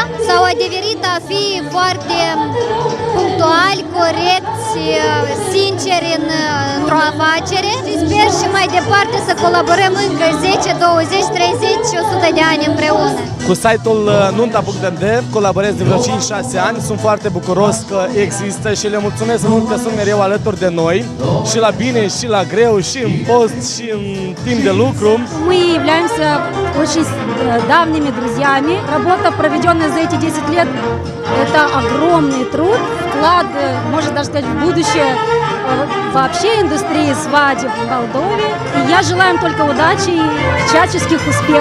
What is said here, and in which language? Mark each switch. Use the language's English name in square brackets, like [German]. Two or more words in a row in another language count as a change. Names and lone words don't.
[Romanian] S-au adeverit a fi foarte punctuali, corecți, sinceri într-o afacere și sper și mai departe să colaborăm încă 10, 20, 30 și 100 de ani împreună. Cu site-ul Nunta.md colaborez de vreo 5-6 ani, sunt foarte bucuros că există și le mulțumesc mult că sunt mereu alături de noi, și la bine, și la greu, și în post, și în timp de lucru. [Russian] Мы являемся очень давними друзьями. Работа, проведенная за эти 10 лет, это огромный труд, вклад, можно даже сказать, в будущее вообще индустрии свадеб в Молдове. И я желаю им только удачи и всяческих успехов.